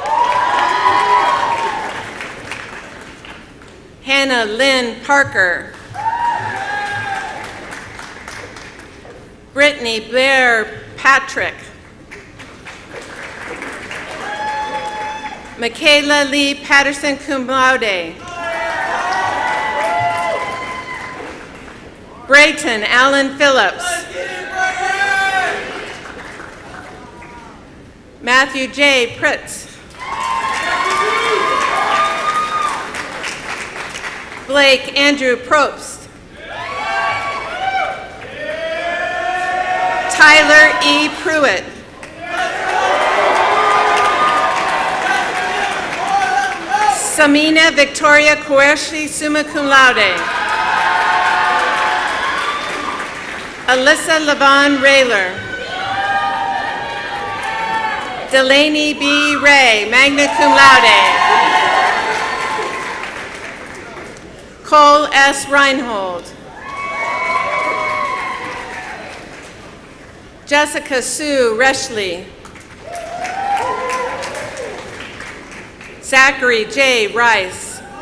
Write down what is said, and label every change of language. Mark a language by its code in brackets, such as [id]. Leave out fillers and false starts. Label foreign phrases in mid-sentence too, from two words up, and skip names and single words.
[en] Hannah Lynn Parker. Brittany Blair Patrick. Michaela Lee Patterson, [la] cum laude. [en] Brayton Allen Phillips. Matthew J. Pritz. Blake Andrew Probst. Tyler E. Pruitt. Samina Victoria Quershi, [la] summa cum laude. [en] Alyssa Levon Rayler. Delaney B. [la] Ray, magna cum laude. [en] Cole S. Reinhold. Jessica Sue Reshley. Zachary J. Rice.